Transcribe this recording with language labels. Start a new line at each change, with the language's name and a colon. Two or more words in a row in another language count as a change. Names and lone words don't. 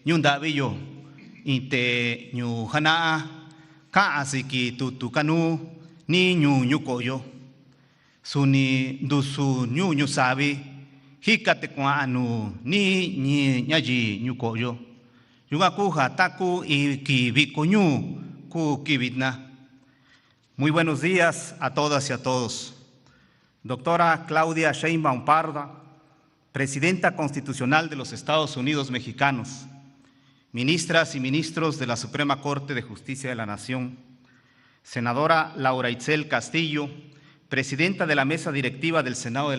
Mixtepec Mixtec: Nyundavillo, Ite Nyuhana, Kaasiki Tutukanu, Ni Nyukoyo, Suni Dusu Nyusabi, Hikatekwanu, Ni Nyaji Nyukoyo, Yugakuja Taku y Kibikoñu, Ku Kibitna.
Spanish: Muy buenos días a todas y a todos. Doctora Claudia Sheinbaum Pardo, Presidenta Constitucional de los Estados Unidos Mexicanos, ministras y ministros de la Suprema Corte de Justicia de la Nación, senadora Laura Itzel Castillo, Presidenta de la Mesa Directiva del Senado de